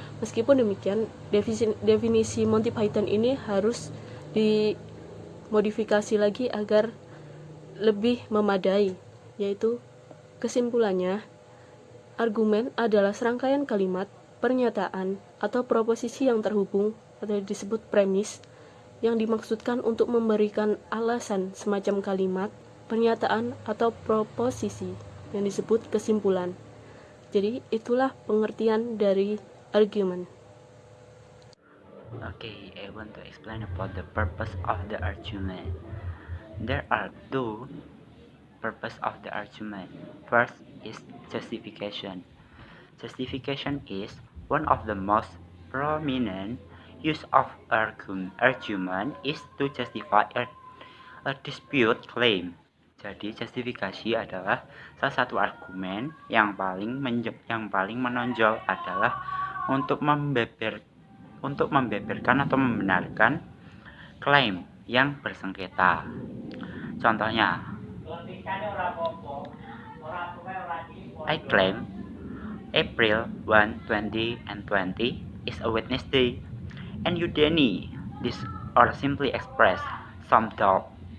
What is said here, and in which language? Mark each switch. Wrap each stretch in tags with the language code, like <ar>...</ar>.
<id>Meskipun demikian, definisi Monty Python ini harus dimodifikasi lagi agar lebih memadai, yaitu kesimpulannya, argumen adalah serangkaian kalimat, pernyataan, atau proposisi yang terhubung atau disebut premis yang dimaksudkan untuk memberikan alasan semacam kalimat, pernyataan, atau proposisi yang disebut kesimpulan. Jadi itulah pengertian dari argument.</id> <en>Okay, I want to explain about the purpose of the argument. There are two purposes of the argument. First is justification. Justification is one of the most prominent use of argument is to justify a dispute claim.</en> <id>Jadi justifikasi adalah salah satu argumen yang paling menonjol adalah untuk membeberkan atau membenarkan klaim yang bersengketa. Contohnya,</id> <en>I claim April 1, 20 and 20 is a Wednesday, and you deny this or simply express some doubt.</en>